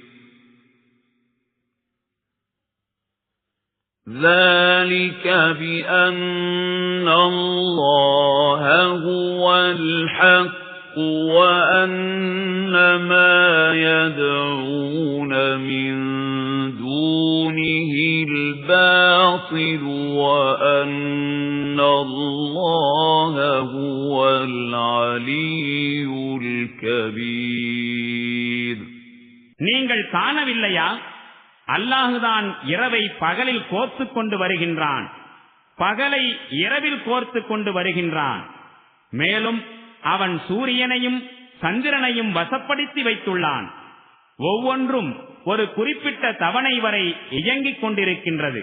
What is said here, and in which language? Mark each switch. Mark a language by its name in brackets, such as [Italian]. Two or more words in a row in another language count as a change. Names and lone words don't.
[Arabic] ذَلِكَ بِأَنَّ اللَّهَ هُوَ الْحَقُّ وَأَنَّ مَا يَدْعُونَ مِن دُونِهِ الْبَاطِلُ وَأَنَّ اللَّهَ هُوَ الْعَلِيُّ الْكَبِيرُ. [Tamil] நீங்கள் காணவில்லையா? அல்லாஹுதான் இரவை பகலில் கோர்த்து கொண்டு வருகின்றான், பகலை இரவில் கோர்த்து கொண்டு வருகின்றான். மேலும் அவன் சூரியனையும் சந்திரனையும் வசப்படுத்தி வைத்துள்ளான். ஒவ்வொன்றும் ஒரு குறிப்பிட்ட தவணை வரை இயங்கிக் கொண்டிருக்கின்றது.